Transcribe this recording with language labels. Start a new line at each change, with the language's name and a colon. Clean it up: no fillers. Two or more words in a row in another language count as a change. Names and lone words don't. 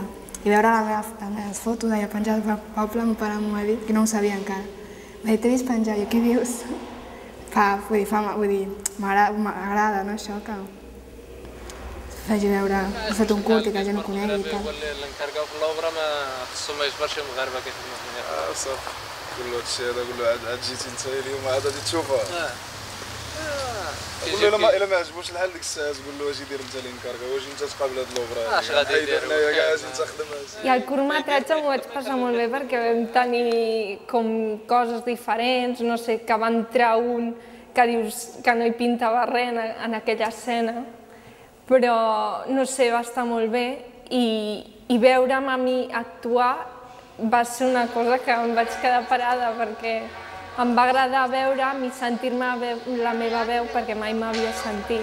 Catalan: I veure les meves fotos allà penjades pel poble, el meu pare m'ho ha dit, que no ho sabia encara. M'ha dit, t'he vist penjar, i què dius? Vull dir, m'agrada, no, això, que faci veure, he fet un curt i que la gent ho conegui i tal. L'encarregat de l'obra m'assumeix versió moderna, que és una manera.
Arabic: تقول له هادشي هذا، قول له عاد جيتي انت اليوم عاد غادي تشوفها. قول له الا ما عجبوش الحال ديك الساعه تقول له واش يدير انت الانكاركا، واش انت تقابل هاد لوبرا، اش غادي يدير هنايا كاع اش انت خدم.
Catalan: I el curtmetratge m'ho vaig passar molt bé perquè vam tenir com coses diferents, no sé, que va entrar un que dius que no hi pintava res en aquella escena, però no sé, va estar molt bé i veure'm a mi actuar va ser una cosa que em vaig quedar parada perquè em va agradar veure'm i sentir-me la meva veu perquè mai m'havia sentit.